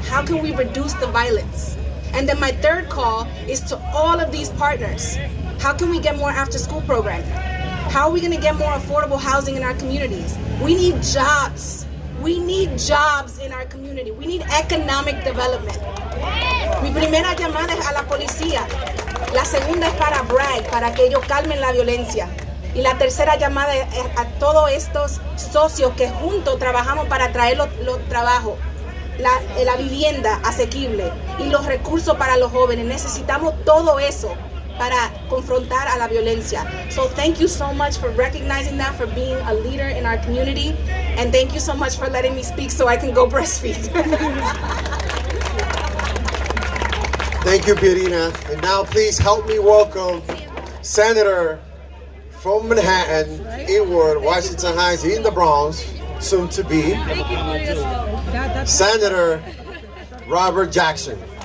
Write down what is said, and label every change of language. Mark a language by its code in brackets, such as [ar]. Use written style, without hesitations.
[en] How can we reduce the violence? And then my third call is to all of these partners. How can we get more after-school programming? How are we gonna get more affordable housing in our communities? We need jobs. We need jobs in our community. We need economic development. [es] Mi primera llamada es a la policía. La segunda es para Bragg, para que ellos calmen la violencia. Y la tercera llamada es a todos estos socios que juntos trabajamos para traer los trabajos, la vivienda asequible y los recursos para los jóvenes. Necesitamos todo eso para confrontar a la violencia. [en] So thank you so much for recognizing that, for being a leader in our community, and thank you so much for letting me speak so I can go breastfeed. Thank you, Pierina. And now please help me welcome Senator from Manhattan, Inwood, Washington Heights, in the Bronx, soon to be Senator Robert Jackson.